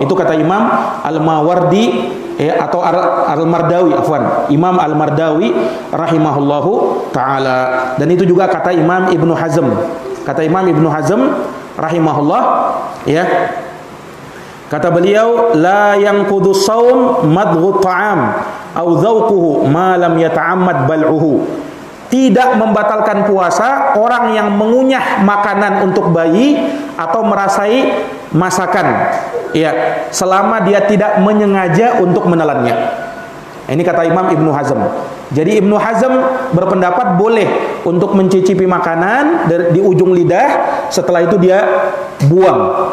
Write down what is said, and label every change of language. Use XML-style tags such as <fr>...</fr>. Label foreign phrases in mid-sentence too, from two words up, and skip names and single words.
<id>Itu kata Imam Al-Mawardi, atau Al-Mardawi, afwan, Imam Al-Mardawi</id> <ar>رحمه الله تعالى.</ar> <id>Dan itu juga kata Imam Ibnu Hazm. Kata Imam Ibnu Hazm rahimahullah, ya. Kata beliau,</id> <ar>لا ينقض الصوم مضغ الطعام أو ذوقه ما لم يتعمد بلعه.</ar> <id>Tidak membatalkan puasa orang yang mengunyah makanan untuk bayi atau merasai masakan, ya, selama dia tidak menyengaja untuk menelannya. Ini kata Imam Ibnu Hazm. Jadi Ibnu Hazm berpendapat boleh untuk mencicipi makanan di ujung lidah, setelah itu dia buang.</id>